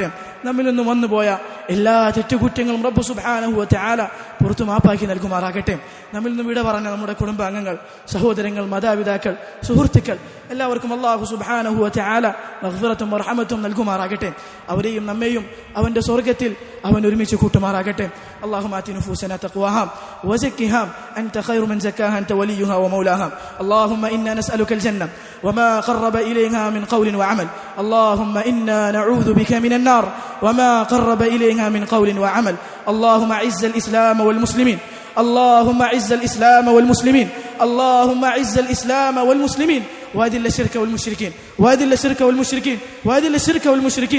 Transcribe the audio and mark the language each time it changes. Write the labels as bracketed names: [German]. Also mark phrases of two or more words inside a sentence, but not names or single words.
[Malayalam] നമ്മിൽ നിന്നും വന്നുപോയ എല്ലാ തെറ്റുകുറ്റങ്ങളും റബ്ബ് [Arabic] سبحانه وتعالى [Malayalam] പുറത്തു മാപ്പാക്കി നൽകുമാറാകട്ടെ. നമ്മിൽ നിന്നും വിട പറഞ്ഞ നമ്മുടെ കുടുംബാംഗങ്ങൾ, സഹോദരങ്ങൾ, മാതാപിതാക്കൾ, സുഹൃത്തുക്കൾ എല്ലാവർക്കും [Arabic] الله سبحانه وتعالى [Malayalam] മഗ്ഫിറത്തും റഹ്മത്തും നൽകുമാറാകട്ടെ. അവരെയും നമ്മെയും അവന്റെ സ്വർഗ്ഗത്തിൽ അവൻ ഒരുമിച്ച് കൂട്ടുമാറാകട്ടെ. [Arabic] اللهم آت نفوسنا تقواها وزكها أنت خير من زكاها أنت وليها ومولاها. اللهم إنا نسألك الجنة وما قرب إليها من قول وعمل. اللهم إنا نعوذ بك من النار وما قرب إليها من قول وعمل. اللهم أعز الإسلام والمسلمين، اللهم أعز الإسلام والمسلمين، اللهم أعز الإسلام والمسلمين، وأذل الشرك والمشركين، وأذل الشرك والمشركين، وأذل الشرك والمشركين.